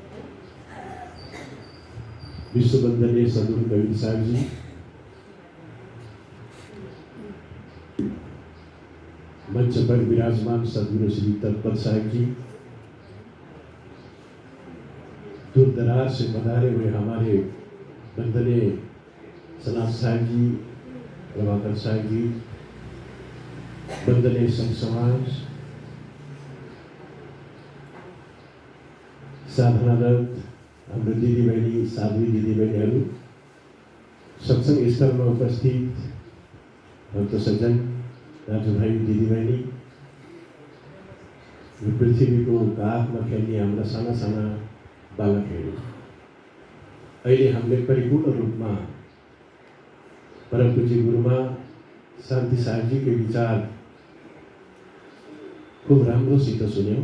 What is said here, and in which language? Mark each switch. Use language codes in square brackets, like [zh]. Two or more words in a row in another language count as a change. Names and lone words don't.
[hi] विश्व वंदनीय सदगुरु कबीर साहब जी, मंच पर विराजमान सदगुरु श्री तत्पल साहब जी, दूर दराज से पधारे हुए हमारे वंदनीय सनाथ साहब जी, प्रभाकर साहब जी, वंदनीय संत समाज, [ne] साधनारत हाम्रो दिदीबहिनी साध्वी दिदीबहिनीहरू, सत्संग स्थलमा उपस्थित भक्त सज्जन दाजुभाइ दिदीबहिनी, यो पृथ्वीको काखमा खेल्ने हाम्रा साना साना बालकहरू, अहिले हामीले परिपूर्ण रूपमा परम पूज्य गुरुमा शान्ति साहबजीको विचार खूब राम्रोसित सुन्यौँ।